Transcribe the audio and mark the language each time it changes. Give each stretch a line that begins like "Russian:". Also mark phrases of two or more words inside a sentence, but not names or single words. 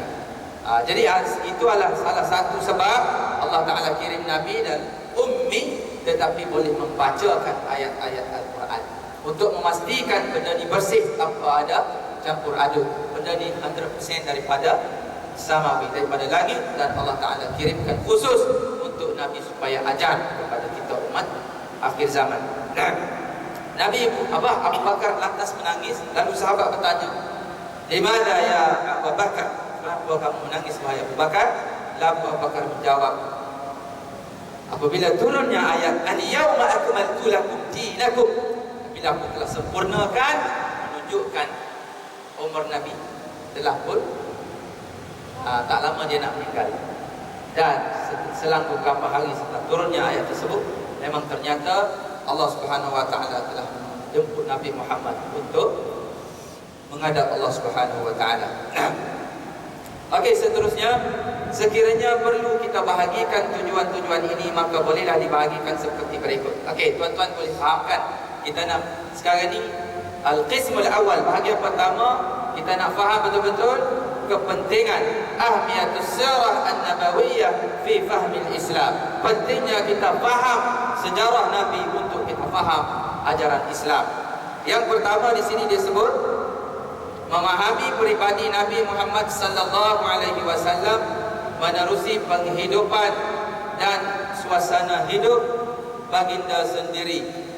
Malay: Jadi itu adalah salah satu sebab Allah Ta'ala kirim Nabi dan ummi, tetapi boleh membacakan ayat-ayat Al-Quran untuk memastikan benda ini bersih tanpa ada campur aduk. Benda ini 100% daripada samawi, daripada langit, dan Allah Ta'ala kirimkan khusus untuk Nabi supaya ajar kepada kita umat akhir zaman. Nabi Abu Bakar lantas menangis, lalu sahabat bertanya,
Arabic: "لماذا يا أبو بكر?
Malay: Kenapa kamu menangis wahai Abu Bakar?" Lalu Abu Bakar menjawab, apabila turunnya ayat
Arabic: اليوم أكملت لكم دينكم,
Malay: bila aku telah sempurnakan, menunjukkan umur Nabi telah pun tak lama dia nak meninggal. Dan selang beberapa hari setelah turunnya ayat tersebut, memang ternyata Allah
Arabic: سبحانه وتعالى
Malay: telah jemput Nabi Muhammad untuk menghadap Allah
Arabic: سبحانه وتعالى.
Malay: Okey, seterusnya, sekiranya perlu kita bahagikan tujuan-tujuan ini, maka bolehlah dibahagikan seperti berikut. Okey, tuan-tuan boleh fahamkan. Kita nak sekarang ni
Arabic: القسم الأول,
Malay: bahagian pertama, kita nak faham betul-betul kepentingan
Arabic: أهمية السيرة النبوية في فهم الإسلام.
Malay: Pentingnya kita faham sejarah Nabi untuk kita faham ajaran Islam. Yang pertama di sini disebut memahami peribadi Nabi Muhammad
Arabic: صلى الله عليه وسلم
Malay: menerusi penghidupan dan suasana hidup baginda sendiri.